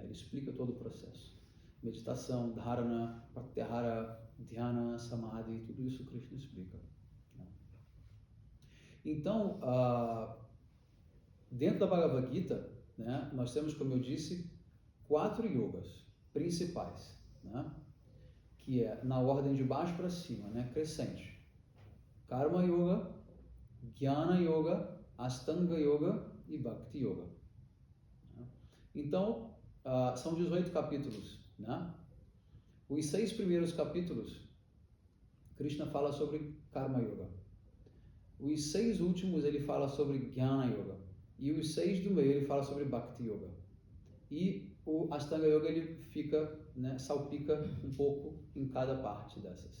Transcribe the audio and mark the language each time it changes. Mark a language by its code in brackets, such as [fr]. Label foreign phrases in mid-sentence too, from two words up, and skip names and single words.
[pt] Ele explica todo o processo. Meditação, dharana, pratyahara, dhyana, samadhi, tudo isso Krishna explica. Né? Então, dentro da Bhagavad Gita, né, nós temos, como eu disse, 4 yogas principais, né, que é na ordem de baixo para cima, né, crescente. Karma Yoga, Jnana Yoga, Ashtanga Yoga e Bhakti Yoga. Então, são 18 capítulos. Né? Os 6 primeiros capítulos, Krishna fala sobre Karma Yoga. Os 6 últimos ele fala sobre Jnana Yoga. E os 6 do meio ele fala sobre Bhakti Yoga. E o Ashtanga Yoga ele fica, né, salpica um pouco em cada parte dessas.